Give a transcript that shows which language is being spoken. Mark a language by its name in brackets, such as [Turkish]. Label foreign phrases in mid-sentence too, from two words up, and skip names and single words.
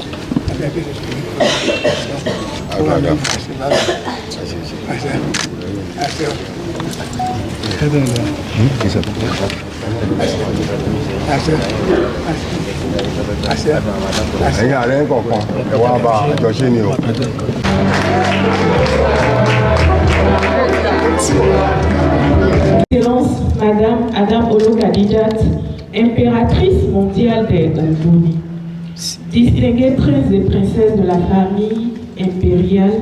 [Yoruba] Àbí akéde ṣe ní ọ̀rọ̀ àgbà àṣẹ lára. Àṣẹ. Àṣẹ. Ẹ̀dùn ìgbà. Àṣẹ. Àṣẹ. Àṣẹ. Ẹ̀yin ààrẹ kọ̀ọ̀kan ẹ wá bá àjọṣe ni o. [French] Excellence, Madame Adam Olo-Kadijat, impératrice mondiale des Ogboni, distingués princes et princesses de la famille impériale,